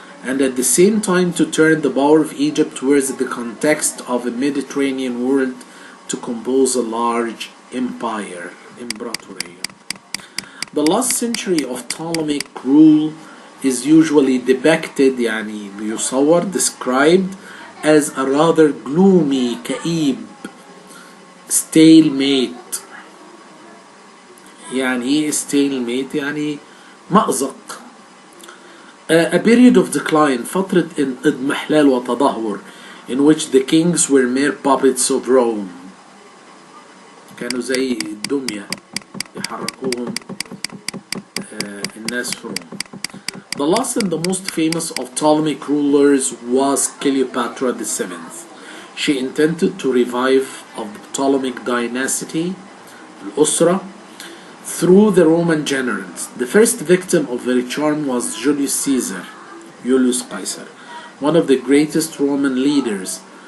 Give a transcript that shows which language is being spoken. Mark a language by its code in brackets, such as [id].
[en] and at the same time to turn the power of Egypt towards the context of a Mediterranean world to compose a large empire, imbratorية. The last century of Ptolemaic rule is usually depicted [ar] يعني بيصور [en] described as a rather gloomy [ar] كئيب [en] stalemate. [ar] يعني ايه [en] stalemate؟ [ar] يعني مأزق. [en] A period of decline [ar] فترة اضمحلال وتدهور [en] in which the kings were mere puppets of Rome. [ar] كانوا زي الدمية يحركوهم الناس في روم. [en] The last and the most famous of Ptolemaic rulers was Cleopatra VII. She intended to revive of the Ptolemaic dynasty, [ar] الأسرة, [en] through the Roman generals. The first victim of her charm was Julius Caesar, Julius Caesar, one of the greatest Roman leaders.